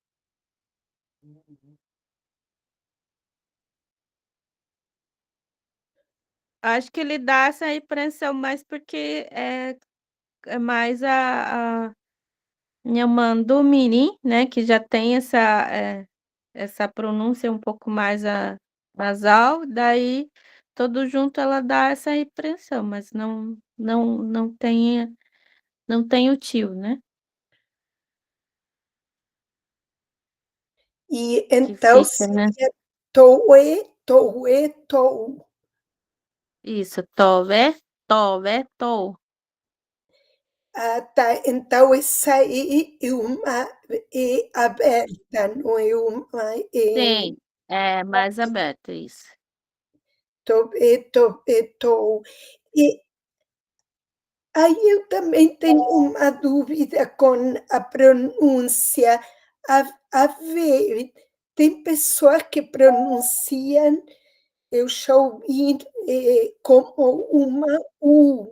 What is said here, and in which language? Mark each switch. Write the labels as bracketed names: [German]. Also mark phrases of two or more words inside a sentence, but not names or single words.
[Portuguese] Acho que ele dá essa impressão mais porque é mais a Nhamandu-Mirim, né, que já tem essa pronúncia um pouco mais nasal, daí todo junto ela dá essa impressão, mas não tem o tio, né, E que então fica, né. seria toue, toue, tou. Isso, tove, tove, tou. Ah, tá. Então essa é uma E aberta, não é uma E. Sim, é mais aberto, isso. Toue, toue, tou. E aí eu também tenho uma dúvida com a pronúncia. A ver, tem pessoas que pronunciam, eu já ouvi, como uma U.